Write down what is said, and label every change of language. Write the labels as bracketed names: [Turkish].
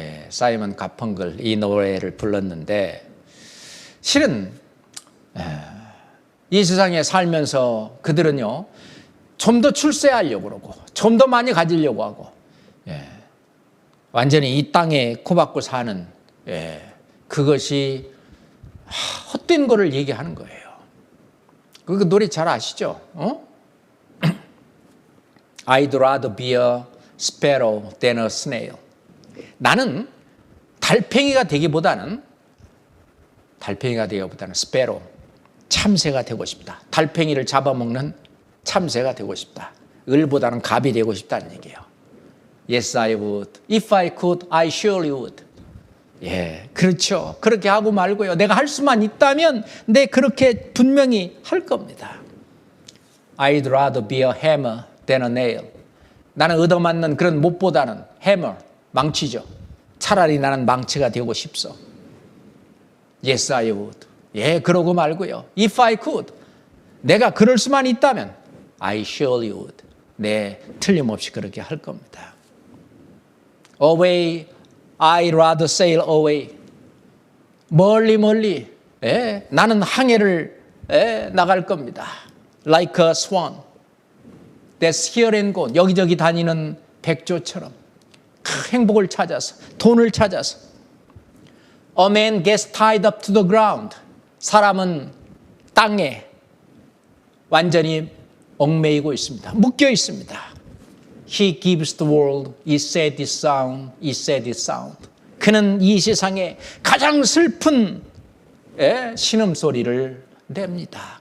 [Korean] 사이먼 가펑글 이 노래를 불렀는데, 실은 이 세상에 살면서 그들은요, 좀 더 출세하려고 그러고 좀 더 많이 가지려고 하고 완전히 이 땅에 코박고 사는 그것이 헛된 거를 얘기하는 거예요. 그 노래 잘 아시죠? [English] I'd rather be a sparrow than a snail. [Korean] 나는 달팽이가 되기보다는 sparrow, 참새가 되고 싶다. 달팽이를 잡아먹는 참새가 되고 싶다. 을보다는 갑이 되고 싶다는 얘기예요. [English] Yes, I would. If I could, I surely would. [Korean] 그렇죠. 그렇게 하고 말고요. 내가 할 수만 있다면 그렇게 분명히 할 겁니다. [English] I'd rather be a hammer than a nail. [Korean] 나는 얻어맞는 그런 못보다는 hammer, 망치죠. 차라리 나는 망치가 되고 싶소. [English] Yes, I would. [Korean] 그러고 말고요. [English] If I could. [Korean] 내가 그럴 수만 있다면 [English] I surely would. [Korean] 틀림없이 그렇게 할 겁니다. [English] Away, I'd rather sail away. [Korean] 멀리. 나는 항해를 나갈 겁니다. [English] Like a swan. That's here and gone. [Korean] 여기저기 다니는 백조처럼 행복을 찾아서, 돈을 찾아서. [English] A man gets tied up to the ground. [Korean] 사람은 땅에 완전히 얽매이고 있습니다. 묶여 있습니다. [English] He gives the world his saddest sound. [Korean] 그는 이 세상에 가장 슬픈 신음소리를 냅니다.